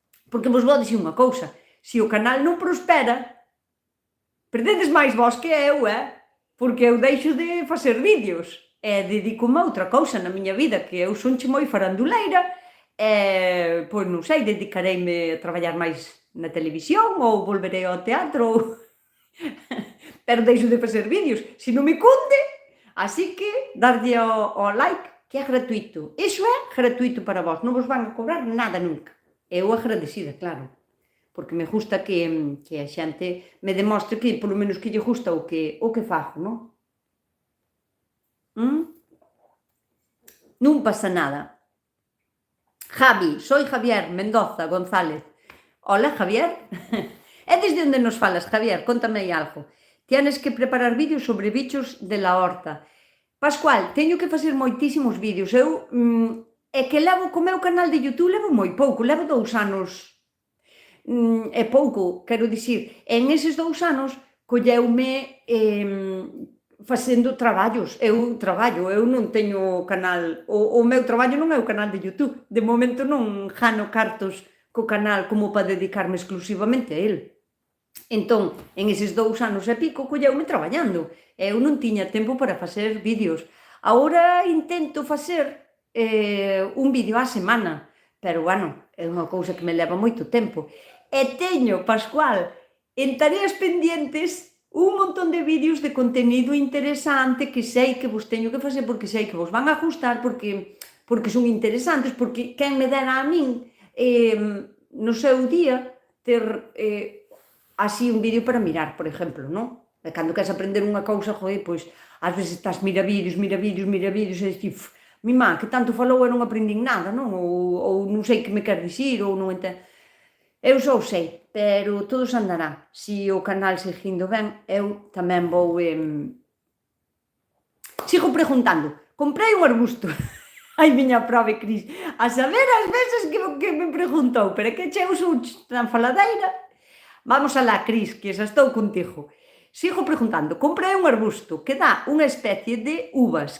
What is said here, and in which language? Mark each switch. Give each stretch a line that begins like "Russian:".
Galician: Porque vos vou dicir unha cousa, se o canal non prospera, perdedes máis vós que eu, porque eu deixo de facer vídeos e dedico-me a outra cousa na miña vida, que eu sonche moi faranduleira, pois non sei, dedicareime a traballar máis na televisión ou volverei ao teatro, pero deixo de facer vídeos, se non me cunde, así que darlle ao like, que é gratuito. Iso é gratuito para vós, non vos van a cobrar nada nunca. Eu agradecida, claro, porque me gusta que a xente me demostre que, polo menos, que lle gusta o que fago, non? Non pasa nada.
Spanish: Javi, soy Javier Mendoza González. Hola, Javier.
Galician: E desde onde nos falas, Javier? Contame aí algo.
Spanish: Tienes que preparar vídeos sobre bichos de la horta.
Galician: Pascual, teño que facer moitísimos vídeos. Eu é que levo co meu canal de YouTube, levo moi pouco, levo 2 anos. É pouco, quero dicir, en eses 2 anos colleume facendo traballos. Eu traballo, eu non teño canal, o meu traballo non é o canal de YouTube. De momento non gano cartos co canal como para dedicarme exclusivamente a el. Entón, en eses 2 anos e pico colleume traballando. Eu non tiña tempo para facer vídeos. Agora intento facer un vídeo á semana, pero, bueno, é unha cousa que me leva moito tempo. E teño, Pascual, en tareas pendientes un montón de vídeos de contenido interesante que sei que vos teño que facer, porque sei que vos van a gustar, porque son interesantes, porque quen me dera a min no seu día ter así un vídeo para mirar, por exemplo, non? E cando queres aprender unha cousa, pois ás veces estás mira vídeos, e dices, mi má, que tanto falou e non aprendín nada, non? Ou non sei que me quer dicir, ou non entendo. Eu só sei, pero todo se andará. Se o canal seguindo ben, eu tamén vou... Sigo preguntando. Comprei un arbusto. Ai, miña prove, Cris. A saber as veces que me preguntou, pero que che uso tan faladeira. Vamos alá, Cris, que xa estou contigo. Sigo preguntando. Comprei un arbusto que dá unha especie de uvas.